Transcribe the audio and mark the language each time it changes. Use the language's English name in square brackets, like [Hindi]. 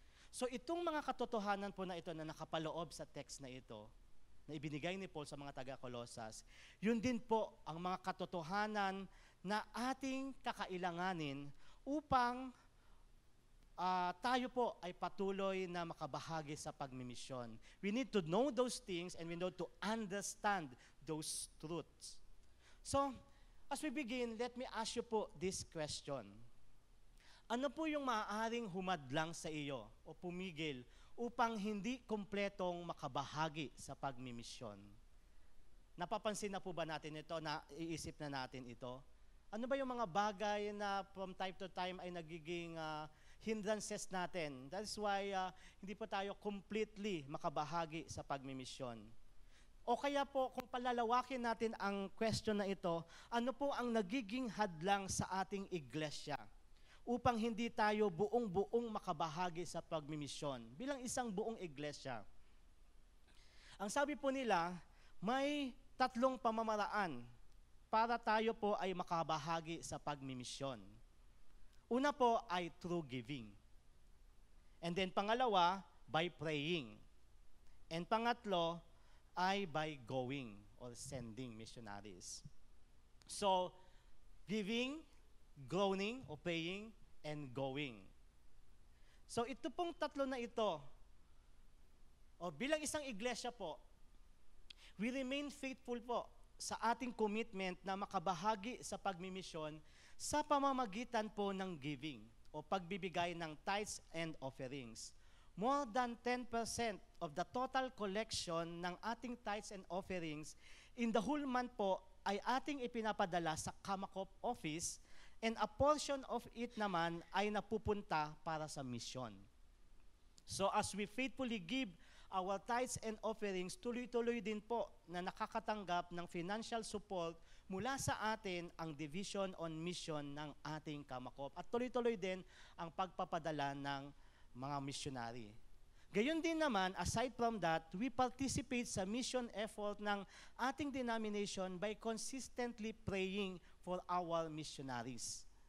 [Filipino] So itong mga katotohanan po na ito na nakapaloob sa text na ito, na ibinigay ni Paul sa mga taga-Colosas, yun din po ang mga katotohanan na ating kakailanganin upang tayo po ay patuloy na makabahagi sa pagmimisyon. [English] We need to know those things and we need to understand those truths. So, as we begin, let me ask you po this question. [Filipino] Ano po yung maaaring humadlang sa iyo o pumigil upang hindi kumpletong makabahagi sa pagmimisyon? Napapansin na po ba natin ito? Naiisip na natin ito? Ano ba yung mga bagay na [English] from time to time [Filipino] ay nagiging hindrances natin? [English] That's why [Filipino] hindi po tayo completely makabahagi sa pagmimisyon. O kaya po, kung palalawakin natin ang question na ito, ano po ang nagiging hadlang sa ating iglesia upang hindi tayo buong-buong makabahagi sa pagmimisyon bilang isang buong iglesia? Ang sabi po nila, may 3 pamamaraan para tayo po ay makabahagi sa pagmimisyon. Una po ay through giving. [English] And then pangalawa, by praying. And pangatlo ay by going or sending missionaries. So, giving, groaning o praying, and going. [Filipino] So ito pong 3 na ito, o bilang isang iglesia po, [English] we remain faithful [Filipino] po sa ating commitment na makabahagi sa pagmimisyon sa pamamagitan po ng giving o pagbibigay ng tithes and offerings. [English] More than 10% of the total collection ng ating tithes and offerings in the whole month [Filipino] po ay ating ipinapadala sa [English] Kamakop office, and a portion of it [Filipino] naman ay napupunta para sa [English] mission. So as we faithfully give our tithes and offerings, [Filipino] tuloy-tuloy din po na nakakatanggap ng financial support mula sa atin ang Division on Mission ng ating Kamakop. At tuloy-tuloy din ang pagpapadala ng mga missionary. Gayon din naman, [English] aside from that, we participate sa mission effort ng ating denomination by consistently praying for our missionaries.